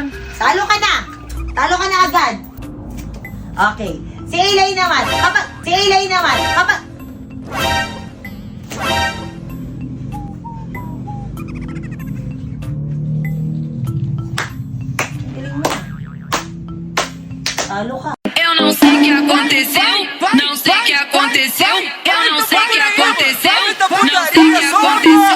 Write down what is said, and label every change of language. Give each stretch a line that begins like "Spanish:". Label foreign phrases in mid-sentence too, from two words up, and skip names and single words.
Filipino: Talo ka na. Talo ka na agad. Okay. Si Elaine naman. Si Elaine naman. Galing mo. Talo ka.
Portuguese: Eu não sei o que aconteceu, não sei o que aconteceu, eu não sei o que aconteceu, não sei o que aconteceu.